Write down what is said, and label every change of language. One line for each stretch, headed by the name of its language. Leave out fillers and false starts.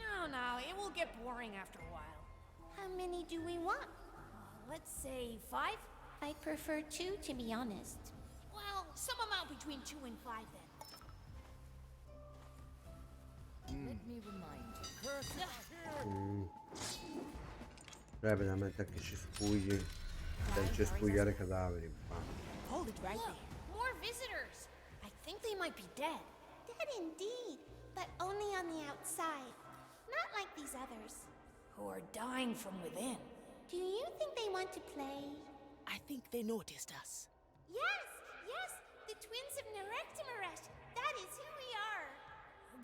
English: No, it will get boring after a while. How many do we want? Let's say 5? I prefer 2, to be honest. Well, some amount between 2 and 5 then. Let me remind you.
Italian: Veramente anche cespugli. Per cespugliare cadaveri.
English: Hold it right Look, there. more visitors. I think they might be dead. Dead indeed, but only on the outside. Not like these others. Who are dying from within. Do you think they want to play? I think they noticed us. Yes, yes, the twins of Nerectimeret. That is who we are.